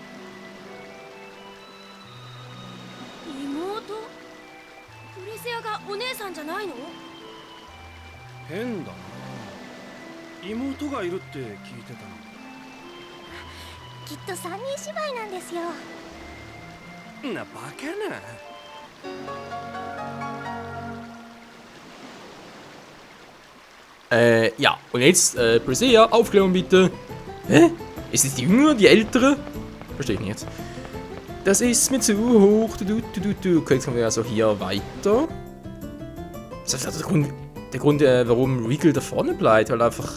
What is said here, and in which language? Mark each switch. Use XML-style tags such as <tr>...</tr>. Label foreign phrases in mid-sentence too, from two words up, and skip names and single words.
<ja>妹？プレセアがお姉さんじゃないの？変だな。妹がいるって聞いてたの。きっと三人姉妹なんですよ。なバカな。</ja> <de>Ja, und jetzt, Presea, Aufklärung bitte. Hä? Ist es die Jüngere, die Ältere? Verstehe ich nicht jetzt. Das ist mir zu hoch. Okay, jetzt kommen wir also hier weiter. Das ist also der Grund, warum Regal da vorne bleibt, weil einfach...</de>